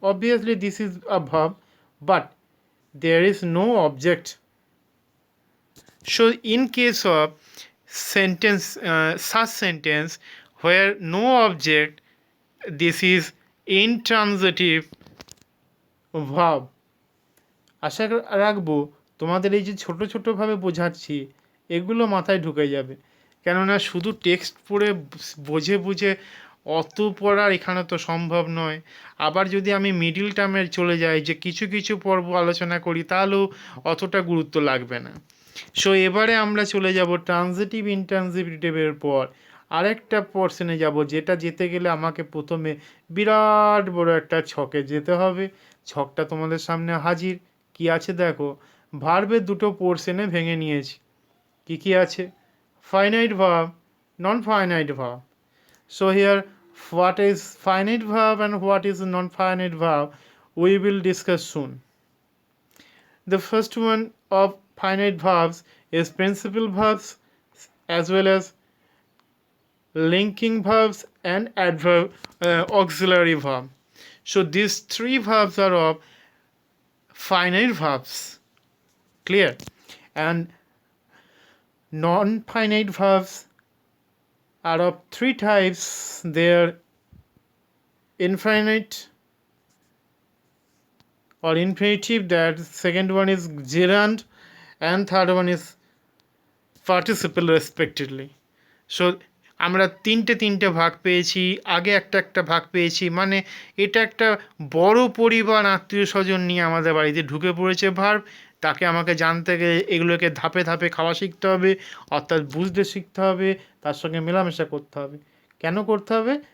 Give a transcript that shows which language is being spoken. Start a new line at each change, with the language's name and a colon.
English: Obviously this is a verb, but there is no object. So in case of sentence, such sentence where no object, this is intransitive verb.
Bangla: আশা রাখবো তোমাদের এই যে ছোট ছোটোভাবে বোঝাচ্ছি, এগুলো মাথায় ঢুকে যাবে। কেননা শুধু টেক্সট পড়ে বুঝে বুঝে অত পড়ার এখানে তো সম্ভব নয়। আবার যদি আমি মিডিল টার্মে চলে যাই, যে কিছু কিছু পর্ব আলোচনা করি, তাহলেও অতটা গুরুত্ব লাগবে না। সো এবারে আমরা চলে যাব ট্রানজিটিভ ইনট্রানজিটিভের পর আরেকটা পোর্শনে যাব, যেটা যেতে গেলে আমাকে প্রথমে বিরাট বড় একটা ছকে যেতে হবে। ছকটা তোমাদের সামনে হাজির। কি আছে দেখো, ভার্বের দুটো পোর্শনে ভেঙে নিয়েছি। কি কি আছে? Finite verb, non finite verb.
English: So here, what is finite verb and what is non-finite verb, we will discuss soon. The first one of finite verbs is principal verbs, as well as linking verbs and adverb, auxiliary verb. So these three verbs are of finite verbs. Clear? And non-finite verbs are of three types. They're infinite or infinitive, that second one is gerund, and third one is participle respectively.
Bangla: So আমরা তিনটে ভাগ পেয়েছি, আগে একটা ভাগ পেয়েছি, মানে এটা একটা বড় পরিবার আত্মীয় স্বজন নিয়ে আমাদের বাড়িতে ঢুকে পড়েছে ভার্ব। তাকে আমাকে জানতে গেলে এগুলোকে ধাপে ধাপে খাওয়া শিখতে হবে, অর্থাৎ বুঝতে শিখতে হবে, তার সঙ্গে মেলামেশা করতে হবে। কেন করতে হবে?